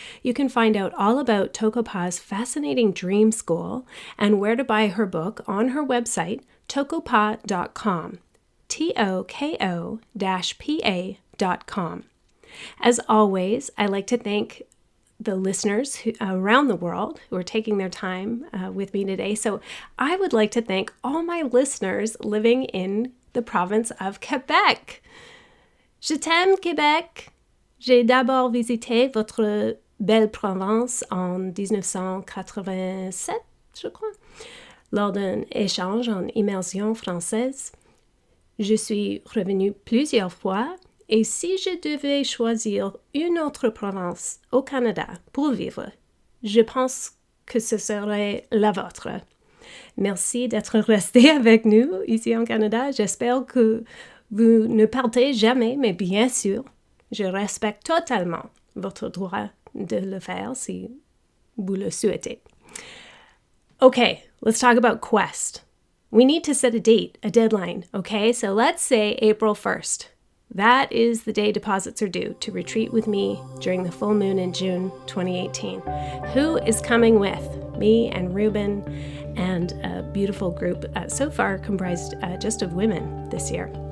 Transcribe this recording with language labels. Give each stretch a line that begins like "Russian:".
English: You can find out all about Toko-pa's fascinating dream school and where to buy her book on her website, Toko-pa.com, Toko-pa.com. As always, I like to thank the listeners around the world who are taking their time with me today. So I would like to thank all my listeners living in the province of Quebec.
French: Je t'aime, Québec. J'ai d'abord visité votre belle province en 1987, je crois, lors d'un échange en immersion française. Je suis revenue plusieurs fois, et si je devais choisir une autre province au Canada pour vivre, je pense que ce serait la vôtre. Merci d'être resté avec nous ici en Canada. J'espère que vous ne partez jamais, mais bien sûr, je respecte totalement votre droit de le faire si vous le souhaitez.
English: Okay, let's talk about Quest. We need to set a date, a deadline, okay? So let's say April 1st. That is the day deposits are due to retreat with me during the full moon in June 2018. Who is coming with? Me and Ruben and a beautiful group, so far comprised just of women this year.